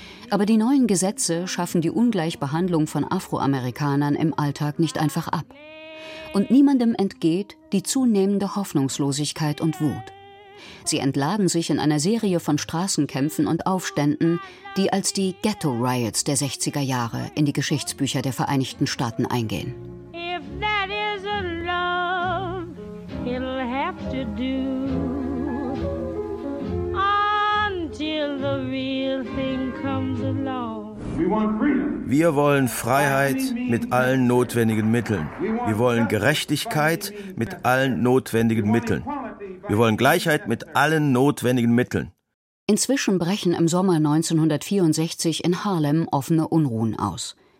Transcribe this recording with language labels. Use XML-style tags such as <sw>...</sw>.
<de>Aber die neuen Gesetze schaffen die Ungleichbehandlung von Afroamerikanern im Alltag nicht einfach ab. Und niemandem entgeht die zunehmende Hoffnungslosigkeit und Wut. Sie entladen sich in einer Serie von Straßenkämpfen und Aufständen, die als die Ghetto Riots der 60er Jahre in die Geschichtsbücher der Vereinigten Staaten eingehen.</de> <en>If that is a love, it'll have to do until the real thing comes along.</en> <de>Wir wollen Freiheit mit allen notwendigen Mitteln. Wir wollen Gerechtigkeit mit allen notwendigen Mitteln. Wir wollen Gleichheit mit allen notwendigen Mitteln. Inzwischen brechen im Sommer 1964 in Harlem offene Unruhen aus.</de>